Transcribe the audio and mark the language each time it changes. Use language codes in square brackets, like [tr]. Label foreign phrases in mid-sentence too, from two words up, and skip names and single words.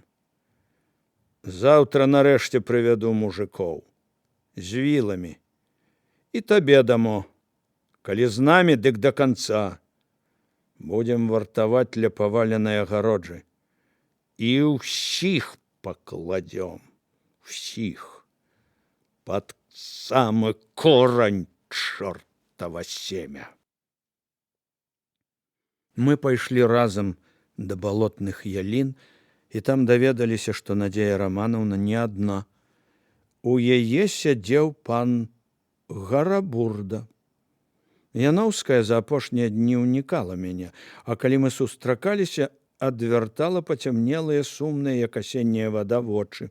[be] «Заўтра нарэшце прывяду мужикоў з віламі. І табе дамо. Калі з намі, дык да канца. Будзем вартаваць ля паваленай агароджы. І ўсіх пакладзём. Усіх. [ru] под самый корень, чёртова семя. [be] Мы пайшлі разам да балотных ялін, і там даведаліся, што Надзея Раманаўна не адна. У яе сядзеў пан Гарабурда. Яноўская за апошнія дні ўнікала мяне, а калі мы сустракаліся, адвяртала пацямнелыя, сумныя, як асенняя вада, вочы.